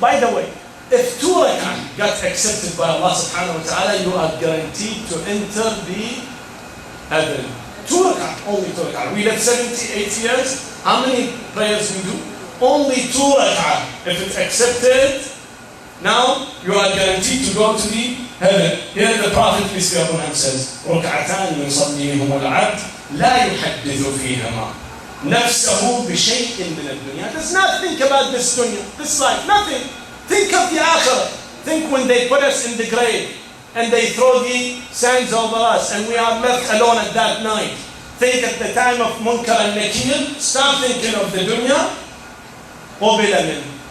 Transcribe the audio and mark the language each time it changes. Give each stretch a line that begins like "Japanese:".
English: By the way, if 2 rak'ah got accepted by Allah subhanahu wa ta'ala, you are guaranteed to enter the heaven. 2 rak'ah, only 2 rak'ah. We live 78 years. How many prayers we do? Only 2 rak'ah. If it's accepted, now you are guaranteed to go to the heaven.
Arabic: Here the Prophet peace be upon him says, ركعتان يصليهم العبد لا يحدث فيهما نفسه بشيء من الدنيا.
English: Does not think about this dunya, this life, nothing. Think of the akhirah. Think when they put us in the grave and they throw the sands over us and we are left alone at that night. Think at the time of Munkar and Nakir. Stop thinking of the dunya.
Arabic: قُبِلَ مِنْهُ.